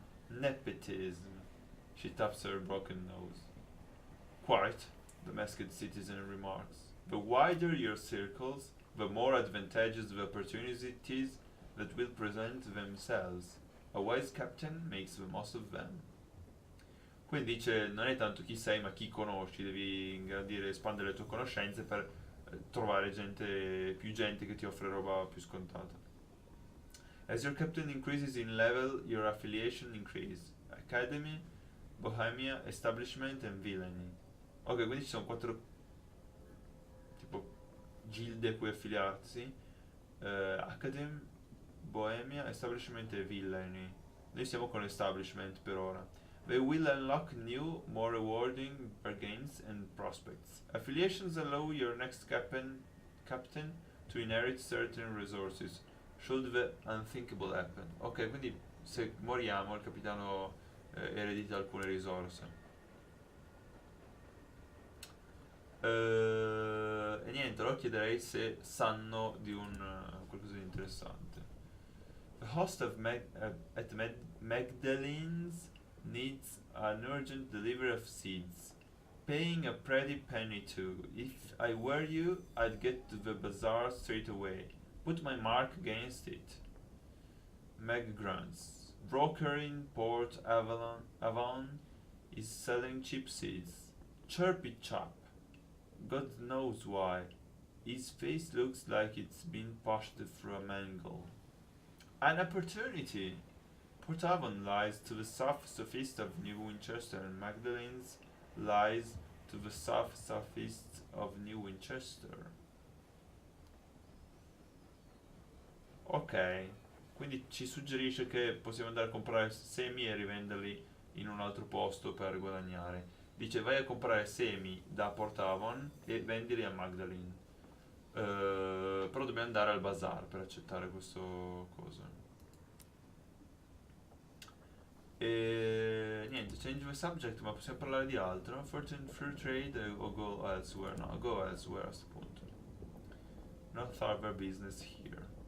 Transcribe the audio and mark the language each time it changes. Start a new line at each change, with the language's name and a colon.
English: Nepotism. She taps her broken nose. Quite, the masked citizen remarks. The wider your circles, the more advantageous the opportunities that will present themselves. A wise captain makes the most of them.
Italian: Quindi dice, non è tanto chi sei, ma chi conosci, devi ingrandire, espandere le tue conoscenze per trovare più gente che ti offre roba più scontata.
English: As your captain increases in level, your affiliation increases. Academy, Bohemia, Establishment and Villainy.
Italian: Ok, quindi ci sono 4 tipo gilde a cui affiliarsi. Academy, Bohemia, Establishment e Villainy. Noi siamo con Establishment per ora.
English: They will unlock new, more rewarding bargains and prospects. Affiliations allow your next captain to inherit certain resources, should the unthinkable happen.
Italian: Ok, quindi se moriamo il capitano eredita alcune risorse. E niente, allora chiederei se sanno di qualcosa di interessante.
English: The host of Magdalene's needs an urgent delivery of seeds. Paying a pretty penny too. If I were you, I'd get to the bazaar straight away. Put my mark against it. Meg grunts. Broker in Port Avon is selling cheap seeds. Chirpy chap. God knows why. His face looks like it's been pushed through a mangle. An opportunity! Port Avon lies to the southeast of New Winchester, and Magdalene's lies to the southeast of New Winchester.
Italian: Ok, quindi ci suggerisce che possiamo andare a comprare semi e rivenderli in un altro posto per guadagnare. Dice vai a comprare semi da Port Avon e vendili a Magdalene. Però dobbiamo andare al bazar per accettare questo cosa. E niente,
English: change the subject,
Italian: ma possiamo parlare di altro?
English: Fortune Free Trade o go elsewhere? No, go elsewhere
Italian: a questo punto.
English: Not further business here.